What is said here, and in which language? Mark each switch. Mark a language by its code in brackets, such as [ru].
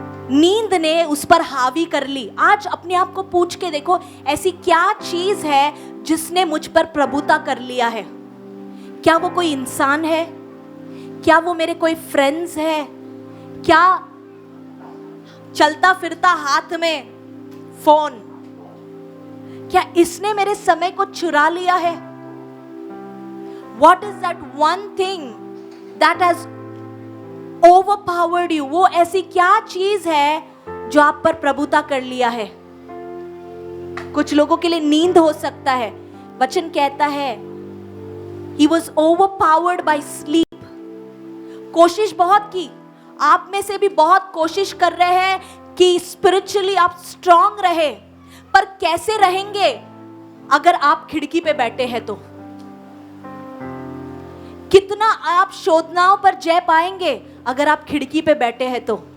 [hi] नींद ने उस पर हावी कर ली। आज अपने आप को पूछ के देखो, ऐसी क्या चीज है जिसने मुझ पर प्रभुता कर लिया है? क्या वो कोई इंसान है? क्या वो मेरे कोई फ्रेंड्स है? क्या चलता फिरता हाथ में फोन, क्या इसने मेरे समय को चुरा लिया है? [en] What is that one thing that has overpowered you? [hi] वो ऐसी क्या चीज है जो आप पर प्रभुता कर लिया है? कुछ लोगों के लिए नींद हो सकता है। वचन कहता है [en] he was overpowered by sleep। [hi] कोशिश बहुत की, आप में से भी बहुत कोशिश कर रहे हैं कि स्पिरिचुअली आप स्ट्रांग रहे, पर कैसे रहेंगे अगर आप खिड़की पे बैठे हैं तो? कितना आप शोधनाओं पर जय पाएंगे अगर आप खिड़की पे बैठे हैं तो?